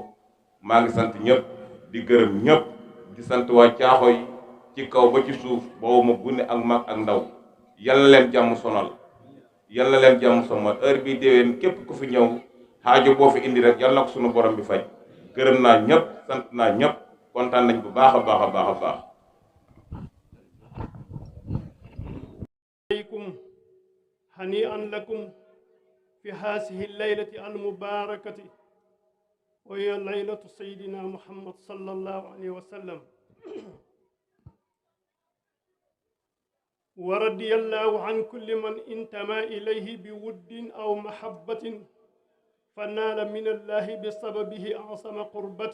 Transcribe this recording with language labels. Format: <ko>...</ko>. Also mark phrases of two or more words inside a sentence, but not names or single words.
<wo>maa ngi sant ñëpp di gërëm ñëpp di sant waa Caaxoy ci kaw ba ci suuf boobu ma gune ak mag ak ndaw yal na leen jàmm sonal yal na leen jàmm sonal heure bii déwén képp ku fi ñëw xaajo boo fi indi rek yal na ko sunu borom bi faj. gërëm naa ñëpp sant naa ñëpp kontaan nañ bu baax a baax a baax a baax.</wo> <ar>عليكم هنيئا لكم في هذه الليلة المباركة وهي ليلة سيدنا محمد صلى الله عليه وسلم. ورضي الله عن كل من انتمى إليه بود أو محبة فنال من الله بسببه أعظم قربة.</ar>